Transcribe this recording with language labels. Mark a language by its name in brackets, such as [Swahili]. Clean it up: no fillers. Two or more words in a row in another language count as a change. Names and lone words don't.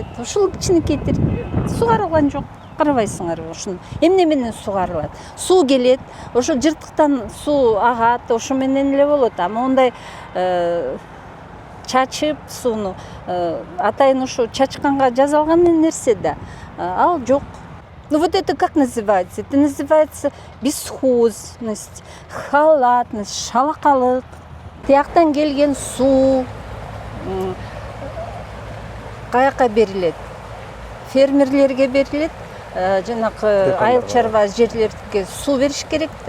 [Kyrgyz] Ушул кичинекей сугарылган жок. Карабайсыңарбы ушуну. Эмне менен сугарылат? Суу келет, ошо жыртыктан суу агат, ошо менен эле болот. Ама ондай чачып сууну атайын ушу чачканга жасалган нерсе да, ал жок. [Russian] Ну вот это как называется? Это называется бесхозность, халатность, шалакалык. [Kyrgyz] Тияктан келген суу каяка берилет? Фермерлерге берилет, жанакы айыл чарба жерлерге суу бериш керек да.